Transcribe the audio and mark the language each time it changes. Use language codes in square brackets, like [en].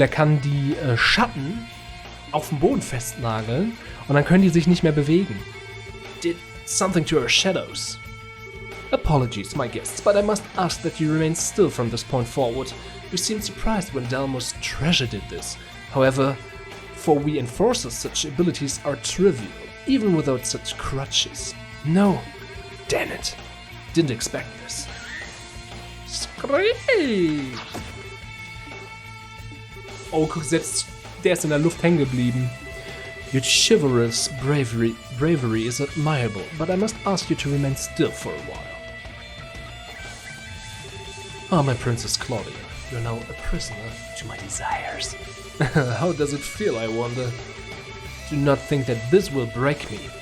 [de] Er kann die Schatten auf dem Boden festnageln und dann können die sich nicht mehr bewegen. [en] Did something to our shadows. Apologies, my guests, but I must ask that you remain still from this point forward. You seemed surprised when Delmo's treasure did this. However, for we enforcers, such abilities are trivial, even without such crutches. No, damn it, didn't expect this. Scream! [de] Oh, guck, selbst der ist in der Luft hängen geblieben. [en] Your chivalrous bravery is admirable, but I must ask you to remain still for a while. Ah, my Princess Claudia, you're now a prisoner to my desires. How does it feel, I wonder? Do not think that this will break me.